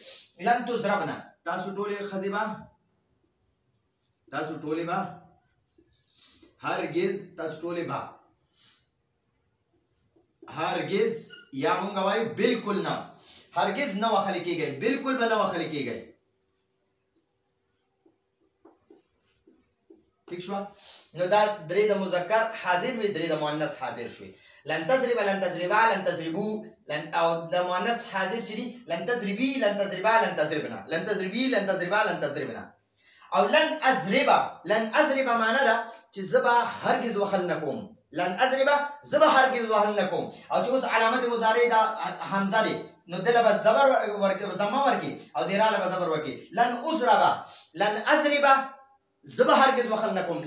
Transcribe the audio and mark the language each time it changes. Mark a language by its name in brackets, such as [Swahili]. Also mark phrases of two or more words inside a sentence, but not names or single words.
[Arabic] لن تضربن [Pashto] تاسو ټولې ښځې به هرگز هرگز یا مونږ وایو بالکل نه، هرگز نه وخل کېږئ، بالکل به نه وخل کېږئ. ٹھیک شو؟ نو دا درې د مذکر حاضر وي، درې د مؤنث حاضر شوي. [Arabic] لن تضرب لن تضربا لن تضربو [Pashto] او د مؤنث حاضر چې دي [Arabic] لن تضربي لن تضربا لن تضربنا، لن تضربي لن تضربا لن تضربنا. [Pashto] او [Arabic] لن اضرب [Pashto] معنی ده چې زه به هرگز وخل نه کوم. [Arabic] لن اضرب [Pashto] زه به هرگز وخل نه کوم. او چې اوس علامت مضارع دا حمزه دی نو دله به زمه ورکي او د را له به زبر ورکي. [Arabic] لن اضرب [Pashto] زه به هرگز وخل نه کوم.